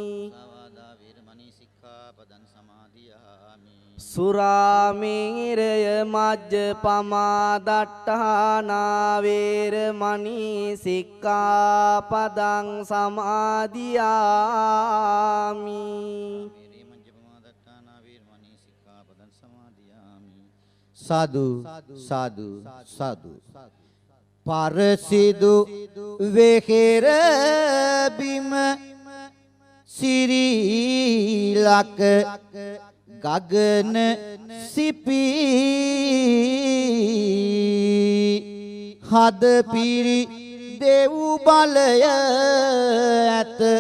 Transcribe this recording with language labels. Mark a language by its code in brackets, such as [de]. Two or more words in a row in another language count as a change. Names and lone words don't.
[pi] සුරාමේරය මජ්ජපමා දට්ඨානා වේරමණී සික්ඛාපදං සමාදියාමි [si] සාදු සාදු සාදු පරසිදු වෙහෙර බිම සිරිලක ගගන සිපි හද පිරි දෙව් බලය ඇත